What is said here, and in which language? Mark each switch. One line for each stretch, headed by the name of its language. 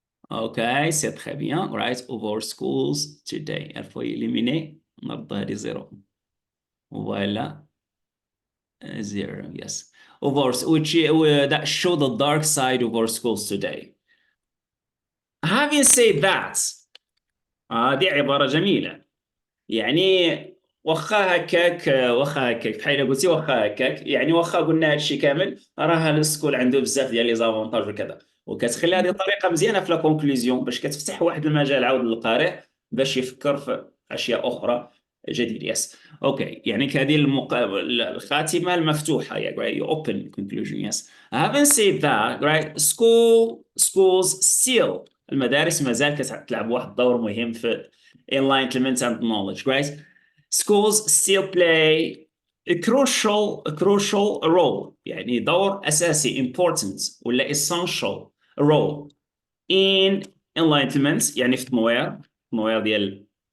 French: Okay, c'est très bien, right?
English: Of our schools today.
French: Il faut éliminer,
Arabic: نرد هذه زيرو.
French: Voilà. Zero, yes.
English: Of our, which that show the dark side of our schools today. Having said that,
Arabic: هذه عبارة جميلة. يعني واخا هكاك بحال قلتي واخا هكاك، يعني واخا قلنا هذا الشيء كامل، راه السكول عنده بزاف ديال لي زافونتاج وكذا، وكتخلي هذه طريقه مزيانه في لا كونكلوزيون باش كتفتح واحد المجال عاود للقارئ باش يفكر في اشياء اخرى جديده. يس اوكي، يعني هذه الخاتمه المفتوحه، يعني
English: open conclusion. Yes, having said that, right, schools still،
Arabic: المدارس مازال كتلعب واحد الدور مهم في
English: enlightenment and knowledge, right? Schools still play a crucial role،
Arabic: يعني دور أساسي
English: important ولا essential role in enlightenment،
Arabic: يعني في التنوير ديال